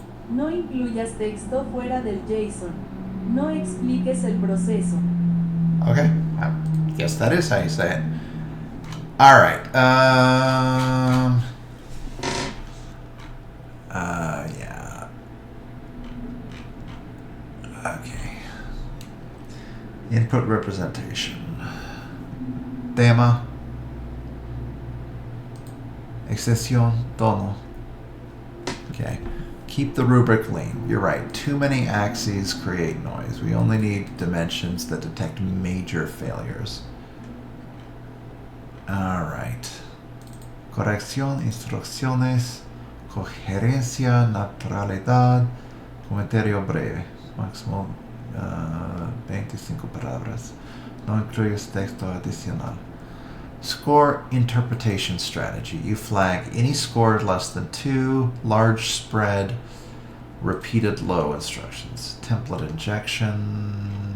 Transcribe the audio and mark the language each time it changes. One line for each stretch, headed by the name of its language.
Spanish: No incluyas texto fuera del JSON. No expliques el proceso.
English: Okay, I guess that is how you say it. All right. Yeah. Okay. Input representation. Tema.
Spanish: Excepción, tono.
English: Okay. Keep the rubric lean. You're right. Too many axes create noise. We only need dimensions that detect major failures. All right.
Spanish: Corrección, instrucciones, coherencia, naturalidad, comentario breve. Máximo 25 palabras. No incluyes texto adicional.
English: Score interpretation strategy. You flag any score less than 2, large spread, repeated low instructions. Template injection.